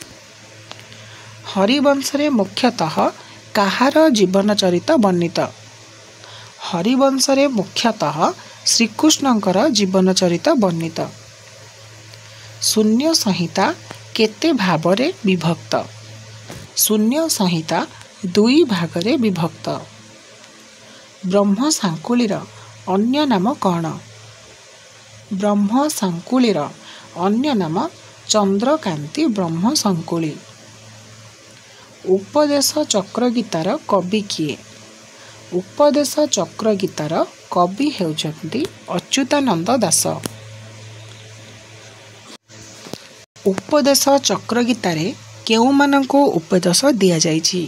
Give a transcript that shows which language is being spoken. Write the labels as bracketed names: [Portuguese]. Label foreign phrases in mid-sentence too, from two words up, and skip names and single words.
[Odia] ହରିବଂଶରେ ମୁଖ୍ୟତଃ କାହାର ଜୀବନ ଚରିତ ବର୍ଣ୍ଣିତ? ହରିବଂଶରେ ମୁଖ୍ୟତଃ ଶ୍ରୀକୃଷ୍ଣଙ୍କର ଜୀବନ ଚରିତ ବର୍ଣ୍ଣିତ। ଶୂନ୍ୟ ସଂହିତା କେତେ ଭାବରେ ବିଭକ୍ତ? ଶୂନ୍ୟ ସଂହିତା 2 ଭାଗରେ ବିଭକ୍ତ। ବ୍ରହ୍ମ ସାଙ୍କୁଳିର ଅନ୍ୟ ନାମ କଣ? ବ୍ରହ୍ମ ସାଙ୍କୁଳିର ଅନ୍ୟ ନାମ ଚନ୍ଦ୍ରକାନ୍ତି ବ୍ରହ୍ମ ସଙ୍କୁଳି। ଉପଦେଶ ଚକ୍ର ଗୀତାର କବି କିଏ? ଉପଦେଶ ଚକ୍ର ଗୀତାର କବି ହେଉଛନ୍ତି ଅଚ୍ୟୁତାନନ୍ଦ ଦାସ। ଉପଦେଶ ଚକ୍ର ଗୀତାରେ କେଉଁ ମାନଙ୍କୁ ଉପଦେଶ ଦିଆ ଯାଇଛି?